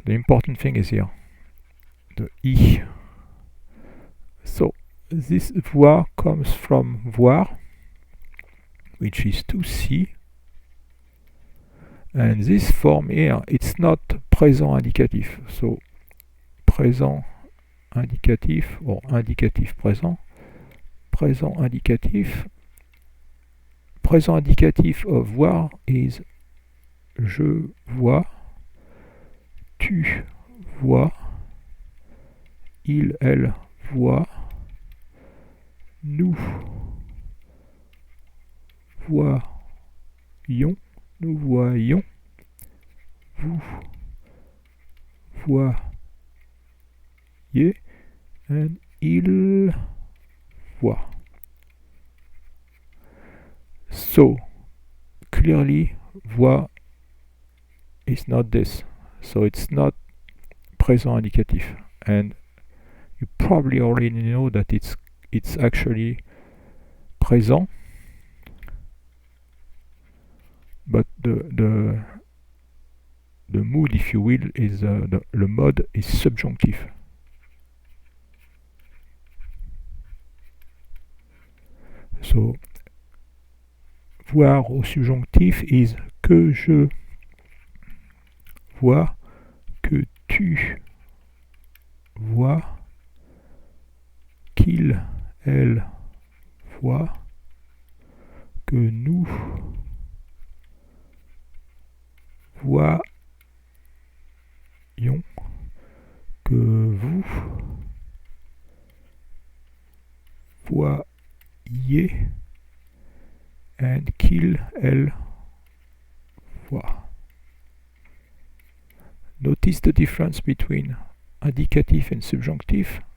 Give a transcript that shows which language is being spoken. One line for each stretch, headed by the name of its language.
English: The important thing is here, the I. So this voir comes from voir, which is to see, And this form here, it's not présent indicatif.
French: So présent indicatif or indicatif présent. Présent indicatif. Présent indicatif of voir is je vois, tu vois, il, elle voit, nous voyons, nous voyons, vous voyez, and il voit.
English: So, clearly, voix is not this. So it's not présent indicatif. And you probably already know that it's actually présent, but the mood, if you will, is le mode is subjonctif.
French: So voir au subjonctif is que je vois, que tu vois, qu'il, elle voit, que nous voyons, que vous voyez, and qu'il, elle voit.
English: Notice the difference between indicatif and subjunctive.